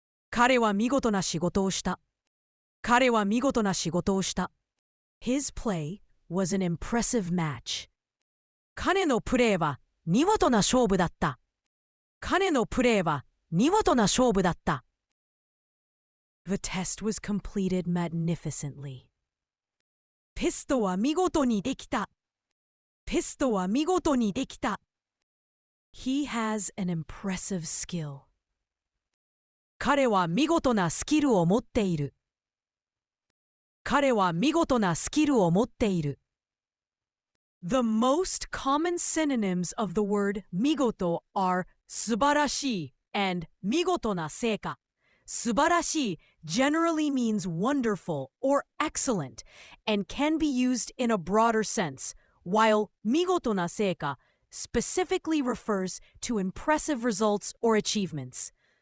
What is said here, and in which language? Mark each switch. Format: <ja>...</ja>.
<ja>彼は見事な仕事をした。彼は見事な仕事をした。</ja> <en>His play was an impressive match.</en> <ja>彼のプレーは見事な勝負だった。彼のプレーは見事な勝負だった。</ja> <en>The test was completed magnificently.</en> <ja>テストは見事にできた。テストは見事にできた。</ja> <en>He has an impressive skill.</en> <ja>彼は見事なスキルを持っている。彼は見事なスキルを持っている。</ja> <en>The most common synonyms of the word 見事 are 素晴らしい and 見事な成果。素晴らしい generally means wonderful or excellent and can be used in a broader sense, while 見事な成果 specifically refers to impressive results or achievements.</en>